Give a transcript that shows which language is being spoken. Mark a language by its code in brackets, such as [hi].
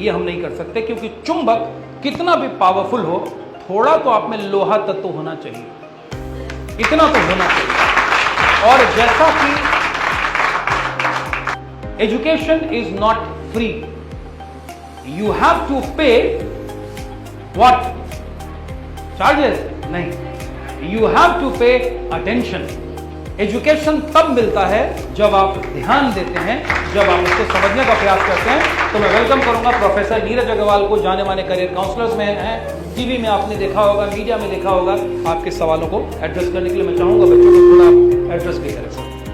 [hi] ये हम नहीं कर सकते, क्योंकि चुंबक कितना भी पावरफुल हो, थोड़ा तो आप में लोहा तत्व होना चाहिए, इतना तो होना चाहिए। और जैसा कि [en] Education is not free, you have to pay What? Charges? नहीं, You have to pay attention. [hi] Education तब मिलता है जब आप ध्यान देते हैं, जब आप उसको समझने का प्रयास करते हैं। तो मैं वेलकम करूंगा प्रोफेसर नीरज अग्रवाल को, जाने माने करियर काउंसलर्स में हैं, टीवी में आपने देखा होगा, मीडिया में देखा होगा। आपके सवालों को एड्रेस करने के लिए मैं चाहूंगा बच्चों को थोड़ा एड्रेस भी करें सर।